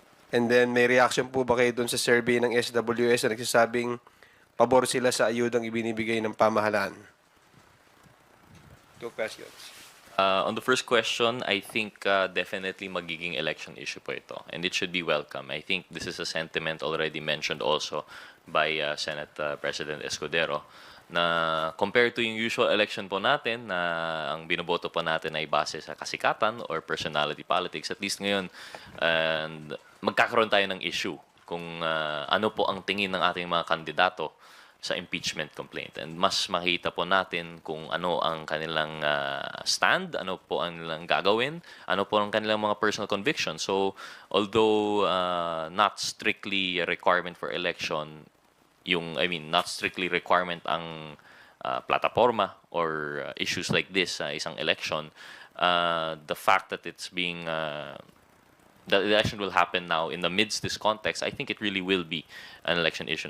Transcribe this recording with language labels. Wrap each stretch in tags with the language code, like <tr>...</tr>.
<tl>And then, may reaction po ba kayo dun sa survey ng SWS na nagsasabing pabor sila sa ayudang ibinibigay ng pamahalaan?</tl> <en>Two questions. On the first question, I think definitely</en> <tl>magiging election issue po ito.</tl> <en>And it should be welcome. I think this is a sentiment already mentioned also by Senate President Escudero</en> <tl>na</tl> <en>compared to</en> <tl>yung usual election po natin na ang binoboto po natin ay base sa kasikatan</tl> <en>or personality politics, at least</en> <tl>ngayon and magkakaroon tayo ng issue kung ano po ang tingin ng ating mga kandidato sa impeachment complaint. And mas makita po natin kung ano ang kanilang stand, ano po ang nilang gagawin, ano po ang kanilang mga personal convictions.</tl> <en>So, although not strictly a requirement for election, not strictly requirement</en> <tl>ang plataforma</tl> <en>or issues like this</en> <tl>sa isang election,</tl> <en>the fact that it's being the election will happen now in the midst this context, I think it really will be an election issue.</en>